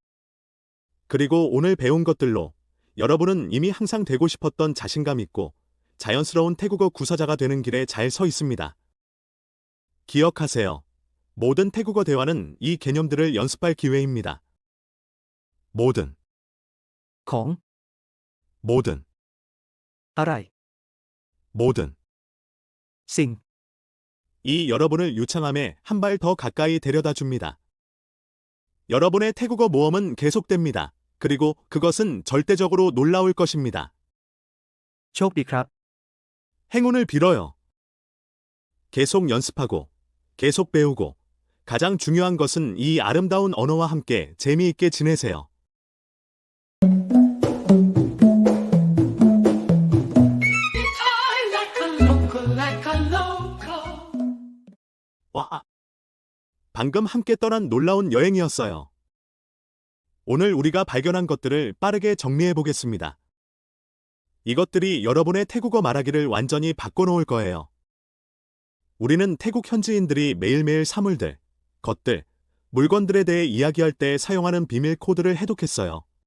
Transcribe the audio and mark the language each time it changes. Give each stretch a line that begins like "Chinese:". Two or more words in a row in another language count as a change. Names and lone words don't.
Korean: 그리고 오늘 배운 것들로 여러분은 이미 항상 되고 싶었던 자신감 있고 자연스러운 태국어 구사자가 되는 길에 잘 서 있습니다. 기억하세요. 모든 태국어 대화는 이 개념들을 연습할 기회입니다. 모든,
Thai: ของ
Korean: 모든,
Thai: อะไร
Korean: 모든.
Thai: สิ่ง
Korean: 이 여러분을 유창함에 한 발 더 가까이 데려다 줍니다. 여러분의 태국어 모험은 계속됩니다. 그리고 그것은 절대적으로 놀라울 것입니다.
Thai: โชคดีครับ
Korean: 행운을 빌어요. 계속 연습하고, 계속 배우고, 가장 중요한 것은 이 아름다운 언어와 함께 재미있게 지내세요.
English: I like a local, like a local.
Korean: 와! 방금 함께 떠난 놀라운 여행이었어요. 오늘 우리가 발견한 것들을 빠르게 정리해 보겠습니다. 이것들이 여러분의 태국어 말하기를 완전히 바꿔놓을 거예요. 우리는 태국 현지인들이 매일매일 사물들, 것들, 물건들에 대해 이야기할 때 사용하는 비밀 코드를 해독했어요.